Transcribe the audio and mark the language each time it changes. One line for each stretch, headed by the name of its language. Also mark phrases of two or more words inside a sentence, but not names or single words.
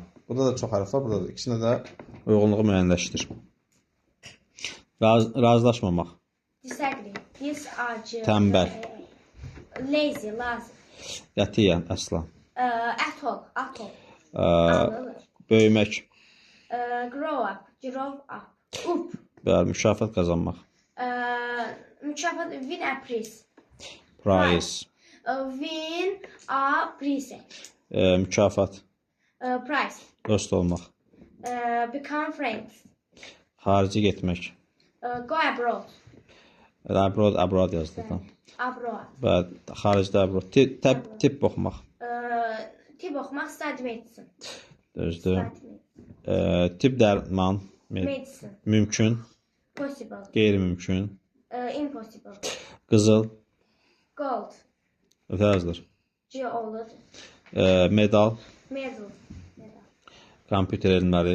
Azerbaijani: Burada da çox hərf var, burada da. İkisində də uyğunluğu müəyyənləşdir. Razılaşmamaq.
English: Disagree. Disagee.
Azerbaijani: Tənbəl.
English: Lazy, lazy.
Azerbaijani: Qətiyyən, əsla.
English: Atol, atol.
Azerbaijani: Ə, Böyümək.
English: Grow up, grow up. Up.
Azerbaijani: Bəli, mükafat qazanmaq. Mükafat,
English: win a prize. Prize. Win a prize.
Azerbaijani: Mükafat.
English: Prize.
Azerbaijani: Dost olmaq.
English: Become friends.
Azerbaijani: Xarici getmək.
English: Go abroad.
Azerbaijani: Abroad yazdı da.
English: Abroad.
Azerbaijani: Bəli, xaricdə abroad. Tip oxumaq. Tip oxumaq,
English: study medicine.
Azerbaijani: Düzdür. Tip dərman.
English: Medicine.
Azerbaijani: Mümkün.
English: Possible.
Azerbaijani: Qeyri-mümkün.
English: Impossible.
Azerbaijani: Qızıl.
English: Gold.
Azerbaijani: Ötə yazılır.
English: Geology. Medal. Medal.
Azerbaijani: Kompüter elmləri.